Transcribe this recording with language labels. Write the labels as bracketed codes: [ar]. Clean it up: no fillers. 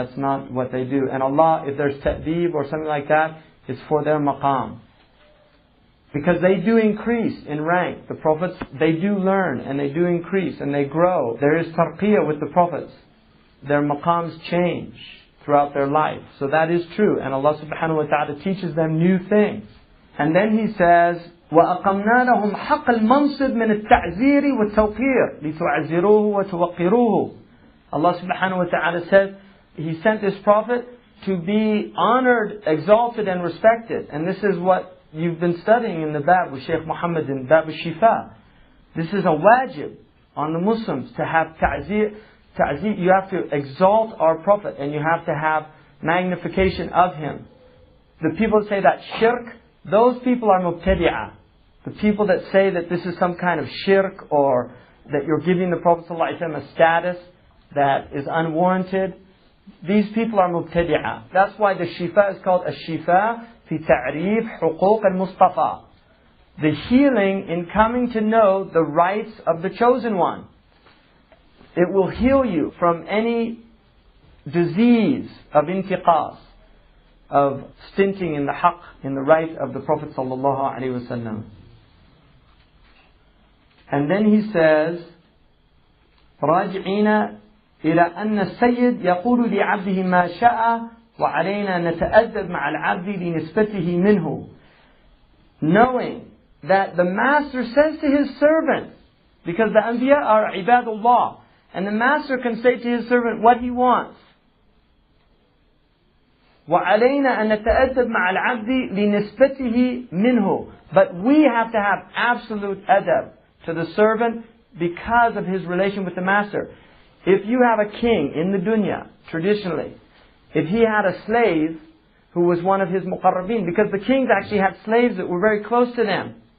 [en] That's not what they do. And Allah, if there's ta'deeb or something like that, it's for their maqam. Because they do increase in rank. The prophets, they do learn and they do increase and they grow. There is tarqiyah with the prophets. Their maqams change throughout their life. So that is true. And Allah subhanahu wa ta'ala teaches them new things. And then He says, [ar] وَأَقَمْنَا لَهُمْ حَقَّ الْمَنْصِبِ مِنَ التَّعْزِيرِ وَالتَّوْقِيرِ لِتُعَزِّرُوهُ وَتُوَقِّرُوهُ. [en] Allah subhanahu wa ta'ala says He sent this prophet to be honored, exalted and respected. And this is what you've been studying in the Bab with Shaykh Muhammad in Bab al-Shifa. This is a wajib on the Muslims to have ta'zir. You have to exalt our Prophet and you have to have magnification of him. The people say that shirk, those people are mubtadi'ah. The people that say that this is some kind of shirk, or that you're giving the Prophet ﷺ a status that is unwarranted, these people are mubtadi'ah. That's why the Shifa is called Ash-Shifa fi ta'rif huquq al-Mustafa. The healing in coming to know the rights of the chosen one. It will heal you from any disease of intiqas, of stinting in the haqq, in the right of the Prophet sallallahu alaihi wasallam. And then he says, [ar] راجعين إلى أن السيد يقول لعبده ما شاء وعلينا نتأدب مع العبد لنسبته منه. [en] Knowing that the Master says to His servant, because the Anbiya are ibadullah, and the Master can say to His servant what He wants. [ar] وعلينا أن نتأدب مع العبد لنسبته منه. [en] But we have to have absolute adab to the servant because of his relation with the Master. If you have a king in the dunya, traditionally, if he had a slave who was one of his muqarrabin, because the kings actually had slaves that were very close to them.